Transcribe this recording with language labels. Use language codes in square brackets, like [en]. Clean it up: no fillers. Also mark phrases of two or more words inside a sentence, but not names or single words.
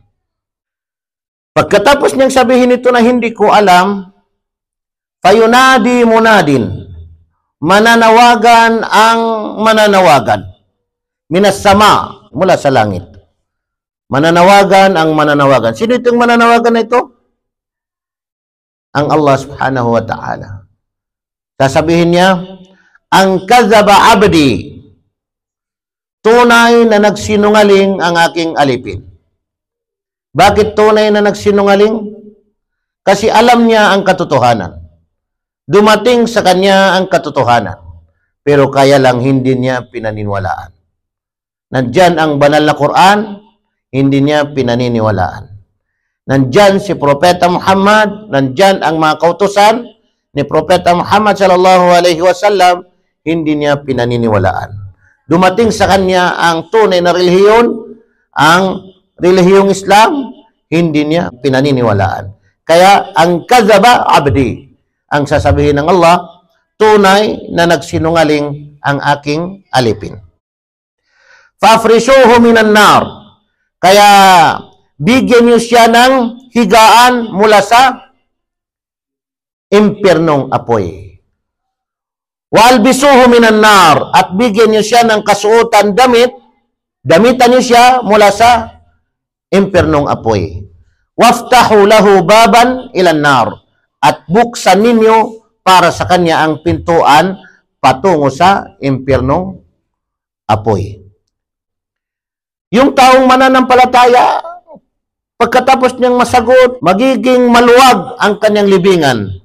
[tl] Pagkatapos niyang sabihin ito na hindi ko alam, [ar] فينادي مناد, [tl] mananawagan ang mananawagan, [ar] من السماء, [tl] mula sa langit. Mananawagan ang mananawagan. Sino itong mananawagan na ito? Ang Allah [ar] سبحانه وتعالى. [tl] Sasabihin niya, ang [ar] كذب عبدي, [tl] tunay na nagsinungaling ang aking alipin. Bakit tunay na nagsinungaling? Kasi alam niya ang katotohanan. Dumating sa kanya ang katotohanan. Pero kaya lang hindi niya pinaniniwalaan. Nandyan ang banal na Quran, hindi niya pinaniniwalaan. Nandyan si Propeta Muhammad, nandyan ang mga kautusan ni Propeta Muhammad [ar] صلى الله عليه وسلم, [tl] hindi niya pinaniniwalaan. Dumating sa kanya ang tunay na relihiyon, ang relihiyong Islam, hindi niya pinaniniwalaan. Kaya ang [ar] كذب عبدي, [tl] ang sasabihin ng Allah, tunay na nagsinungaling ang aking alipin. [ar] فافرشوه من النار, [tl] kaya bigyan niyo siya ng higaan mula sa impyernong apoy. [ar] وألبسوه من النار, [tl] at bigyan niyo siya ng kasuotan damitan niyo siya mula sa impyernong apoy. [ar] وافتحوا له بابا إلى النار, [tl] at buksan ninyo para sa kanya ang pintuan patungo sa impyernong apoy. Yung taong mananampalataya, pagkatapos niyang masagot, magiging maluwag ang kanyang libingan.